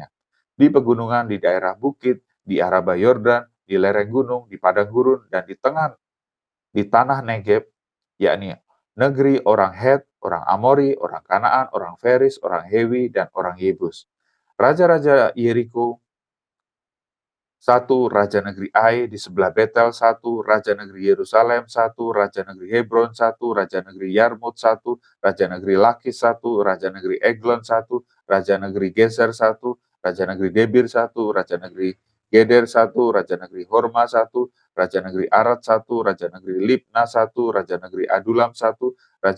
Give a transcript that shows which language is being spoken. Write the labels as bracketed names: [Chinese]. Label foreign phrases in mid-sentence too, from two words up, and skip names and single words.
[Indonesian] Di pegunungan, di daerah bukit, di Araba Yordan, di lereng gunung, di padang gurun, dan di tanah Negeb, yakni negeri orang Het, orang Amori, orang Kanaan, orang Feris, orang Hewi, dan orang Yebus. Raja-raja Yeriko, 1, Raja negeri Ai di sebelah Betel, 1, Raja negeri Yerusalem, 1, Raja negeri Hebron, 1, Raja negeri Yarmut, 1, Raja negeri Lakis, 1, Raja negeri Eglon, 1, Raja negeri Geser, 1, Raja negeri Debir, 1, Raja negeri Geder, 1, Raja negeri Horma, 1, Raja negeri Arad, 1, Raja negeri Libna, 1, Raja negeri Adulam, 1, Raja